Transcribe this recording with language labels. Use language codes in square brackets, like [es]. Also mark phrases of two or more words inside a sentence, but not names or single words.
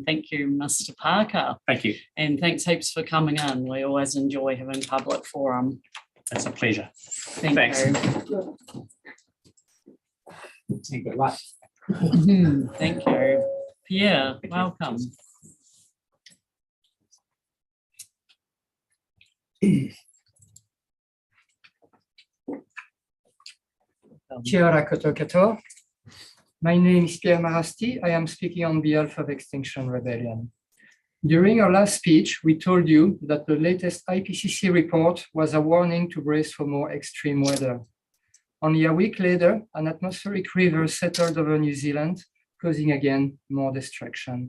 [en] Thank you, Mr. Parker. Thank you. And thanks heaps for coming in. We always enjoy having public forum. It's a pleasure. Thanks. You. Good luck. Thank you. Pierre, welcome. [mi] Kia ora koto koto. [en] My name is Pierre Marasti. I am speaking on behalf of Extinction Rebellion. During our last speech, we told you that the latest IPCC report was a warning to brace for more extreme weather. Only a week later, an atmospheric river settled over New Zealand, causing again more destruction.